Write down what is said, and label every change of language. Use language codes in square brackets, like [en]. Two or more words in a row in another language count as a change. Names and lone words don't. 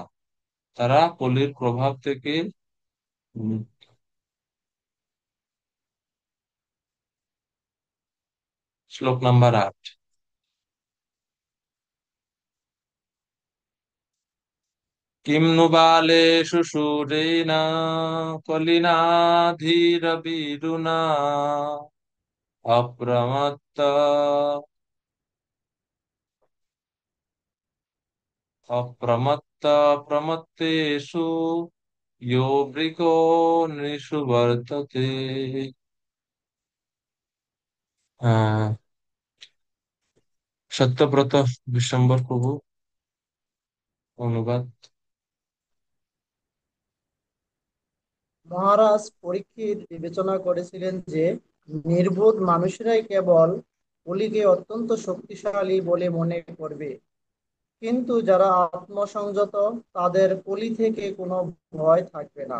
[bn] তারা কলির প্রভাব থেকে মুক্ত। শ্লোক নাম্বার 8। [sa] কিম नु बालेषु शूरेण कलिनाधीरविदुना अप्रमत्त अप्रमत्त प्रमत्तेषु यो वृको नृषु वर्तते। [bn] আহ সত্যব্রত বিশ্বম্বর প্রভু অনুবাদ। মহারাজ পরীক্ষিত বিবেচনা করেছিলেন যে নির্বোধ মানুষেরাই কেবল কলিকে অত্যন্ত শক্তিশালী বলে মনে করবে, কিন্তু যারা আত্মসংযত তাদের কলি থেকে কোনো ভয় থাকবে না।